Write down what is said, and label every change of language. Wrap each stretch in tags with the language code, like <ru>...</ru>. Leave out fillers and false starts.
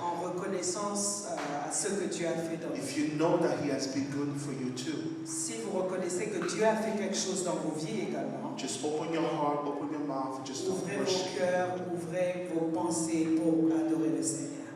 <fr>En reconnaissance à ce que Dieu a fait dans vous.</fr> <en>If you know that He has been good for you too,</en> <fr>Si vous reconnaissez que Dieu a fait quelque chose dans vos vies également,</fr> <en>just open your heart, open your mouth, and just start</en> <fr>ouvrez vos</fr> <en>worshiping.</en> <fr>cœurs, ouvrez vos pensées pour adorer le Seigneur.</fr>